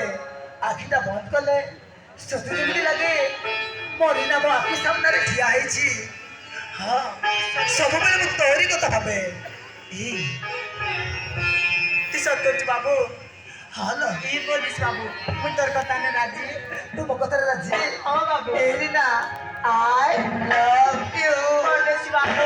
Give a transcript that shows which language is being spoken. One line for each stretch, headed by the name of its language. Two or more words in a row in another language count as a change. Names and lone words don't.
Odia: ଆଖିଟା ବନ୍ଦ କଲେ ସତେ ଯେମିତି ଲାଗେ ମରିନା ମୋ ଆଖି ସାମ୍ନାରେ ଠିଆ ହେଇଛି। ହଁ ସବୁବେଳେ ମୁଁ ତୋରି କଥା ଭାବେ। ଏଇ ତୁ ସତ କହୁଛୁ ବାବୁ? ହଁ ଲୋ ଇଏ ବୋଲିସ୍ ବାବୁ ମୁଁ ତୋର କଥା ନେ ରାଜି। ତୁ ମୋ କଥାରେ ରାଜି? ହଁ ବାବୁ। ଏରିନା
English: I love you।
Odia: ବୋଲିସ୍ ବାବୁ।